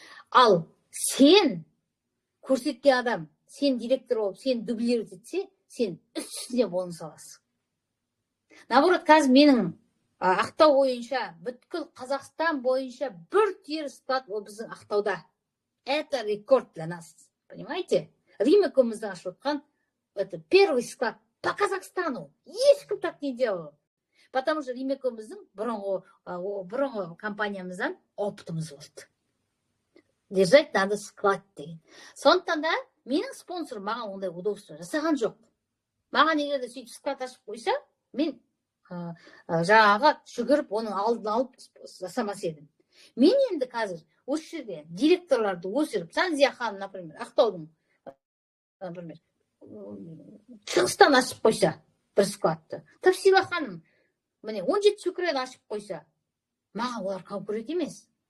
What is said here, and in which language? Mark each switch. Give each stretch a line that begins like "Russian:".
Kazakh: Ал сен көрсеткен адам, сен директор болып, сен
Russian: дублировать
Kazakh: етсе, сен үстіне бонус аласың.
Russian: Наоборот,
Kazakh: қазір менің Ақтау бойынша, бүткіл Қазақстан бойынша бір түйір склад ол біздің Ақтауда.
Russian: Это рекорд для нас. Понимаете?
Kazakh: Римекомыздан ашып отқан,
Russian: это первый склад по Казахстану.
Kazakh: Ешкім
Russian: так не делал. Потому что
Kazakh: Римекомыздың бұрынғы компаниямыздан опытымыз болды.
Russian: Держать надо склад
Kazakh: деген. Сондықтан да менің спонсорым маған ондай
Russian: удобство
Kazakh: жасаған жоқ. Маған егер де сөйтіп склад ашып қойса, мен жаңағы жүгіріп оның алдын алып жасамас едім. Мен енді қазір осы жерде директорларды өсіріп, Санзия ханым, например, Ақтаудың, например, Шығыстан ашып қойса бір складты, Тапсила ханым, міне 17 Шүкірен ашып қойса, маған олар конкурент емес.